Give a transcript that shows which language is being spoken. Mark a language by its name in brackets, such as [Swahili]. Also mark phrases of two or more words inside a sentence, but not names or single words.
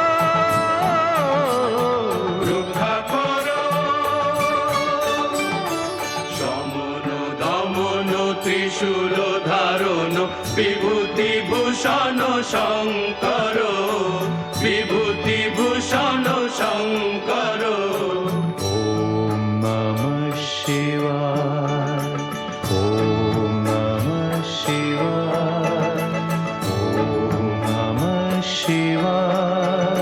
[Bangla] রক্ষা করো। সমন দমন ত্রিশূল ধারণ বিভূতি ভূষণ শঙ্কর, বিভূতি ভূষণ শঙ্কর। [Sanskrit] ওম নমঃ শিবায়, ওম নমঃ শিবায়, ওম নমঃ শিবায়,